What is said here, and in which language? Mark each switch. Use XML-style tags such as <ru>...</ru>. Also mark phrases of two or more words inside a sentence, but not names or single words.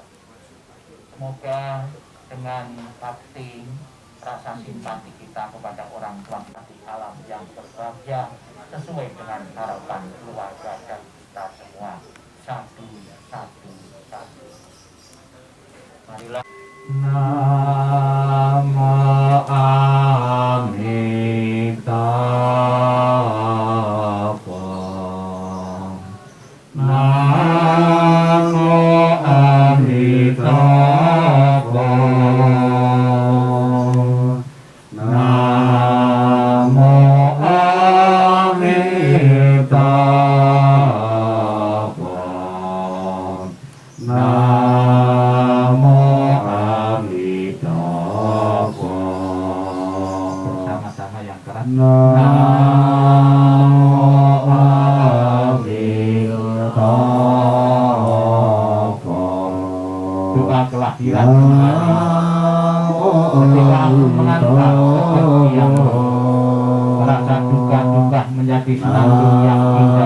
<id>Semoga dengan bakti, rasa simpati kita kepada orang tua kita di alam yang berbahagia sesuai dengan harapan keluarga dan kita semua. Satu. Marilah.</id> <sa>Namo Amitabha. Namo Amitabha. Namo Amitabha. Namo Amitabha.</sa> <id>Bersama-sama yang keras.</id> <sa>Namo Amitabha.</sa> <id>Doa kelahiran ketika aku mengantar kepergian, merasa duka-duka menjadi senandung yang indah.</id>